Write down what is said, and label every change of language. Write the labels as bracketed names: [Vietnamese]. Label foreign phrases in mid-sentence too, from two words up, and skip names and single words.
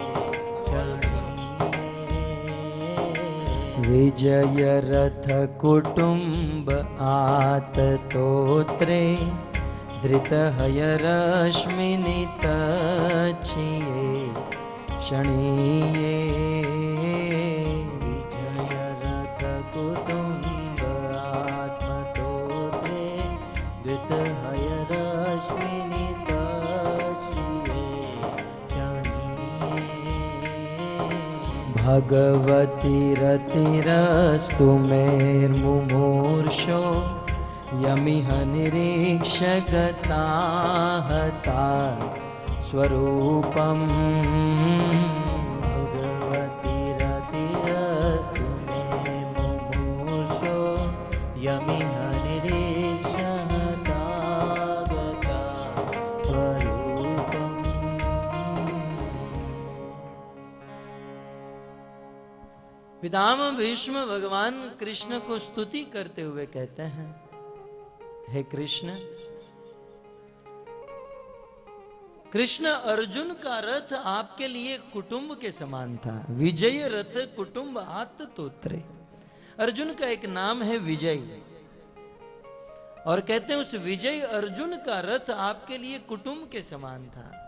[Sanskrit] विजय रथ कुटुंब आत तोत्रे, धृत हय रश्मिनि तचिये, क्षणीये विजय रथ कुटुंब आत्मतोत्रे, धृत हय रश्मिनि तचिये, भगवती रतिरस्तु मेर्मुमूर्षो, यमिह निरीक्षगता हता स्वरूपम्। भगवती रतिरस्तु मेर्मुमूर्षो, यमिह निरीक्षगता स्वरूपम्। [Hindi] पितामह भीष्म भगवान कृष्ण को स्तुति करते हुए कहते हैं, हे कृष्ण, कृष्ण अर्जुन का रथ आपके लिए कुटुंब के समान था। [Sanskrit] विजय रथ कुटुंब आत तोत्रे। [Hindi] अर्जुन का एक नाम है विजय, और कहते हैं उस विजय अर्जुन का रथ आपके लिए कुटुंब के समान था।